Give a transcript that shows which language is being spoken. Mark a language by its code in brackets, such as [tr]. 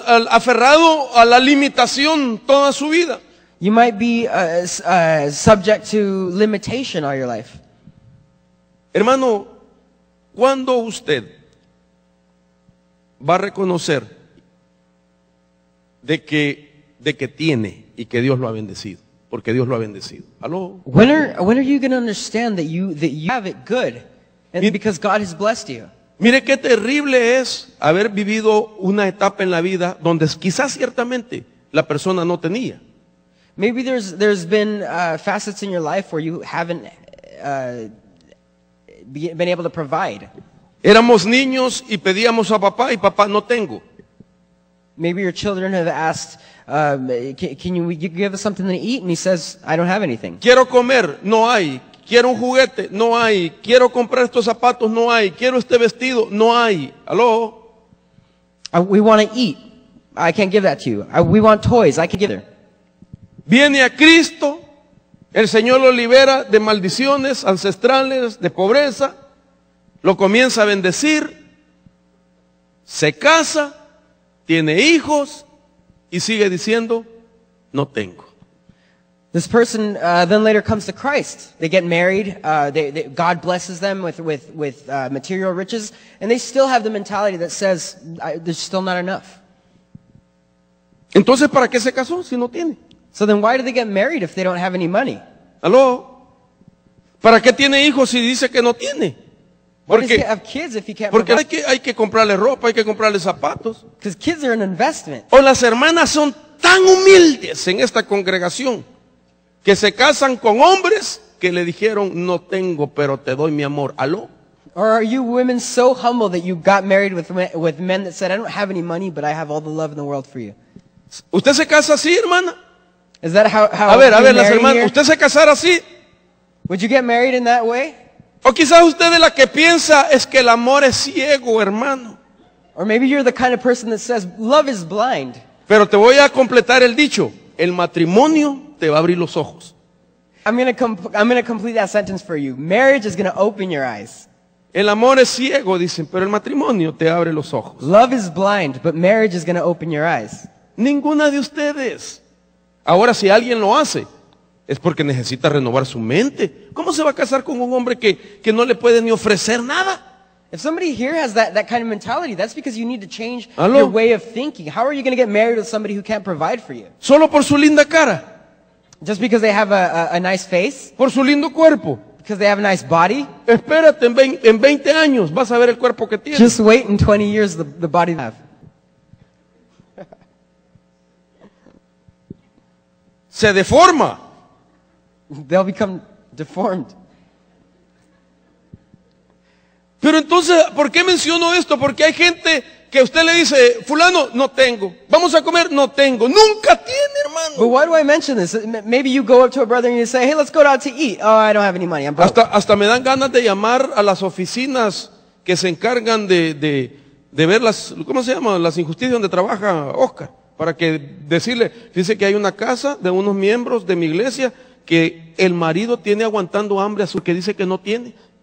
[es] Aferrado a la limitación toda su vida. [en] You might be subject to limitation all your life. [es] Hermano, ¿cuándo usted va a reconocer de que tiene y que Dios lo ha bendecido? Porque Dios lo ha bendecido. ¿Aló? [en] When are you going to understand that you have it good, and because God has blessed you? [es] Mire qué terrible es haber vivido una etapa en la vida donde quizás ciertamente la persona no tenía. [en] Maybe there's been facets in your life where you haven't been able to provide. [es] Éramos niños y pedíamos a papá y papá no tengo. [en] Maybe your children have asked, can you give us something to eat? And he says, I don't have anything. [es] Quiero comer, no hay. Quiero un juguete, no hay. Quiero comprar estos zapatos, no hay. Quiero este vestido, no hay. ¿Aló? [en] We want to eat. I can't give that to you. We want toys. I can't give it. [es] Viene a Cristo, el Señor lo libera de maldiciones ancestrales, de pobreza, lo comienza a bendecir, se casa, tiene hijos y sigue diciendo, no tengo. [en] This person then later comes to Christ. They get married. God blesses them with material riches, and they still have the mentality that says, there's still not enough. [es] Entonces, ¿para qué se casó si no tiene? [en] So then why do they get married if they don't have any money? [es] ¿Aló? ¿Para qué tiene hijos si dice que no tiene? [en] Why does he [es] Porque, [en] have kids if he can't [es] porque [en] provide? [es] hay que comprarle ropa, hay que comprarle zapatos. [en] Because kids are an investment. [es] O las hermanas son tan humildes en esta congregación que se casan con hombres que le dijeron, no tengo, pero te doy mi amor. ¿Aló? [en] Or are you women so humble that you got married with men that said, I don't have any money, but I have all the love in the world for you? [es] ¿Usted se casa así, hermana? [en] Is that how [es] A ver, [en] you [es] las [en] marry [es] hermanas, [en] here? [es] ¿usted se casara así? [en] Would you get married in that way? [es] O quizás usted de la que piensa es que el amor es ciego, hermano. [en] Or maybe you're the kind of person that says, love is blind. [es] Pero te voy a completar el dicho. El matrimonio te va a abrir los ojos. [en] I'm going to complete that sentence for you. Marriage is going to open your eyes. [es] El amor es ciego, dicen, pero el matrimonio te abre los ojos. [en] Love is blind, but marriage is going to open your eyes. [es] Ninguna de ustedes. Ahora, si alguien lo hace, es porque necesita renovar su mente. ¿Cómo se va a casar con un hombre que no le puede ni ofrecer nada? [en] If somebody here has that kind of mentality, that's because you need to change [es] Aló. [en] your way of thinking. How are you going to get married with somebody who can't provide for you? [es] Solo por su linda cara, [en] Just because they have a nice face? [es] por su lindo cuerpo. [en] Because they have a nice body? [es] Espérate, en 20 años vas a ver el cuerpo que tiene. [en] Just wait in 20 years the body they have. [es] Se deforma. [en] They'll become deformed. [es] Pero entonces, ¿por qué menciono esto? Porque hay gente que usted le dice, fulano, no tengo. Vamos a comer, no tengo. Nunca tiene, hermano. [en] But why do I mention this? Maybe you go up to a brother and you say, hey, let's go out to eat. Oh, I don't have any money. I'm broke. [es] Hasta me dan ganas de llamar a las oficinas que se encargan de ver las, ¿cómo se llama? Las injusticias donde trabaja Oscar. Para que decirle, dice que hay una casa de unos miembros de mi iglesia que el marido tiene aguantando hambre a su que dice que no tiene.